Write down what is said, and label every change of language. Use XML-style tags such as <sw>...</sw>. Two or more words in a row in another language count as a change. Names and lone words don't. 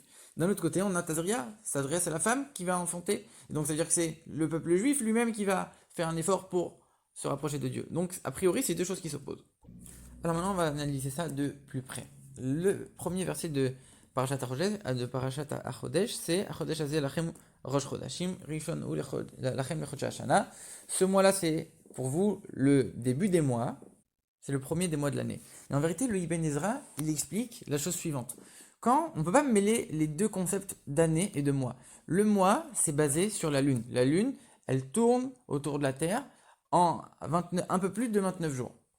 <fr>D'un autre côté, on a Tazria. Tazria, c'est la femme qui va enfanter. Et donc ça veut dire que c'est le peuple juif lui-même qui va faire un effort pour se rapprocher de Dieu. Donc a priori, c'est deux choses qui s'opposent. Alors maintenant, on va analyser ça de plus près. Le premier verset de Parashat Achodesh, c'est</fr> <he>החודש הזה לכם ראש חודשים ראשון הוא לכם לחודשי השנה.</he> <fr>Ce mois-là, c'est pour vous le début des mois. C'est le premier des mois de l'année. Et en vérité, le Ibn Ezra, il explique la chose suivante. On ne peut pas mêler les deux concepts d'année et de mois. Le mois, c'est basé sur la lune. La lune, elle tourne autour de la Terre en un peu plus de 29 jours.</fr>